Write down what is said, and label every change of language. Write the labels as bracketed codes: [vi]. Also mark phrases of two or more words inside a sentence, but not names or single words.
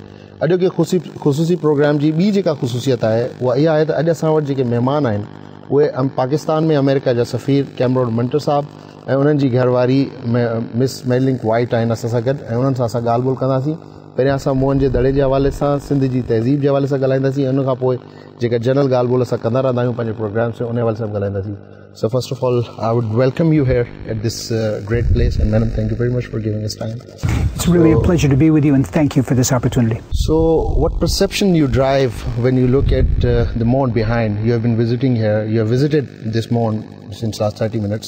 [sd] अॼु के ख़ुसूसी प्रोग्राम जी ॿी जेका ख़ुसूसियत आहे उहा इहा आहे त अॼु असां वटि जेके महिमान आहिनि उहे पाकिस्तान में अमेरिका जा सफ़ीर कैमरोन मंटर साहब ऐं उन्हनि जी घरवारी मिस मैरिलिन वाइट आहिनि असां सां गॾु ऐं उन्हनि सां असां ॻाल्हि ॿोल कंदासीं। पहिरियां असां मोहन जे दड़े जे हवाले सां सिंध जी तहज़ीब जे हवाले सां ॻाल्हाईंदासीं, उन खां पोइ जेका जनरल ॻाल्हि ॿोल असां कंदा रहंदा आहियूं पंहिंजे प्रोग्राम से उन हवाले सां ॻाल्हाईंदासीं। [en] So first of all, I would welcome you here at this great place, and madam, thank you very much for giving us time. It's really a pleasure to be with you, and thank you for this opportunity. So what perception you drive when you look at the mound behind? You have been visiting here, you have visited this mound since last 30 minutes.